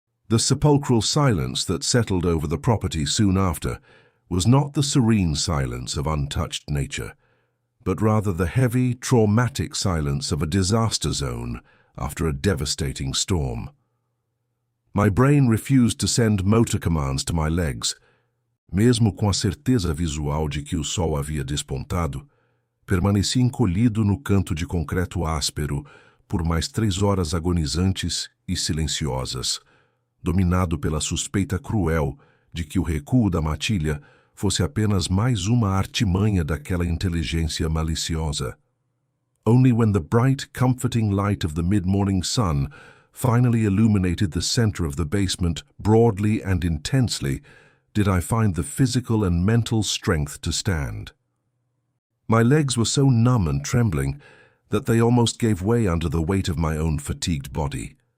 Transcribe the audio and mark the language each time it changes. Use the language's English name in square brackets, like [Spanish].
[English] The sepulchral silence that settled over the property soon after was not the serene silence of untouched nature, but rather the heavy, traumatic silence of a disaster zone after a devastating storm. My brain refused to send motor commands to my legs. [Portuguese] Mesmo com a certeza visual de que o sol havia despontado, permaneci encolhido no canto de concreto áspero por mais 3 horas agonizantes e silenciosas, dominado pela suspeita cruel de que o recuo da matilha fosse apenas mais uma artimanha daquela inteligência maliciosa. [English] Only when the bright, comforting light of the mid-morning sun finally illuminated the center of the basement broadly and intensely did I find the physical and mental strength to stand. My legs were so numb and trembling that they almost gave way under the weight of my own fatigued body.